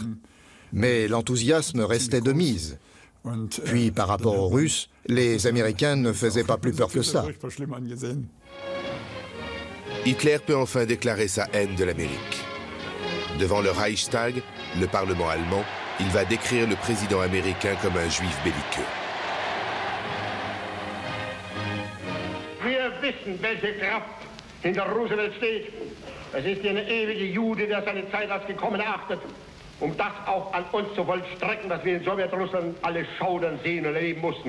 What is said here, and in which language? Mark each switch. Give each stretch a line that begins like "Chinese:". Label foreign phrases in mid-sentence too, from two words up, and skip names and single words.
French: Mais l'enthousiasme restait de mise. Puis, par rapport aux Russes, les Américains ne faisaient pas plus peur que ça. Hitler peut enfin déclarer sa haine de l'Amérique. Devant le Reichstag, le Parlement allemand, il va décrire le président américain comme un juif belliqueux.
German: Wir wissen, welche Kraft hinter Roosevelt steht. Es ist eine ewige Jude, der seine Zeit als gekommen erachtet, das auch an uns zu vollstrecken, dass wir in Sowjetrussland alle schaudern sehen und erleben mussten.